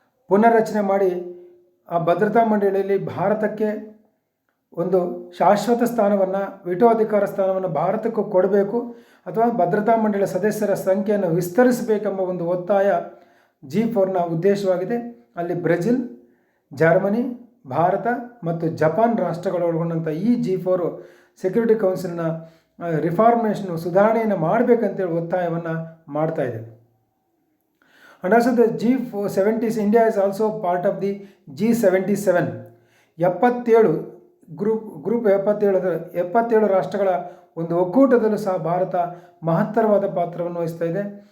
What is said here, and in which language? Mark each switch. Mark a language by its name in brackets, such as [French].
[Kannada] ಪುನರ್ರಚನೆ ಮಾಡಿ ಆ ಭದ್ರತಾ ಮಂಡಳಿಯಲ್ಲಿ ಭಾರತಕ್ಕೆ ಒಂದು ಶಾಶ್ವತ ಸ್ಥಾನವನ್ನು, ವಿಟೋ ಅಧಿಕಾರ ಸ್ಥಾನವನ್ನು ಭಾರತಕ್ಕೂ ಕೊಡಬೇಕು ಅಥವಾ ಭದ್ರತಾ ಮಂಡಳಿಯ ಸದಸ್ಯರ ಸಂಖ್ಯೆಯನ್ನು ವಿಸ್ತರಿಸಬೇಕೆಂಬ ಒಂದು ಒತ್ತಾಯ G4ನ ಉದ್ದೇಶವಾಗಿದೆ. ಅಲ್ಲಿ ಬ್ರೆಜಿಲ್, ಜರ್ಮನಿ, ಭಾರತ ಮತ್ತು ಜಪಾನ್ ರಾಷ್ಟ್ರಗಳು ಒಳಗೊಂಡಂಥ ಈ G4 ಸೆಕ್ಯೂರಿಟಿ ಕೌನ್ಸಿಲ್ನ ರಿಫಾರ್ಮೇಷನ್ ಸುಧಾರಣೆಯನ್ನು ಮಾಡಬೇಕಂತೇಳಿ ಒತ್ತಾಯವನ್ನು ಮಾಡ್ತಾ ಇದೆ. [English] And also the G70, India is also part of the G77. [Kannada] 77 group 77 ರಾಷ್ಟ್ರಗಳ ಒಂದು ಒಕ್ಕೂಟದಲ್ಲೂ ಸಹ ಭಾರತ ಮಹತ್ತರವಾದ ಪಾತ್ರವನ್ನು ವಹಿಸ್ತಾ ಇದೆ.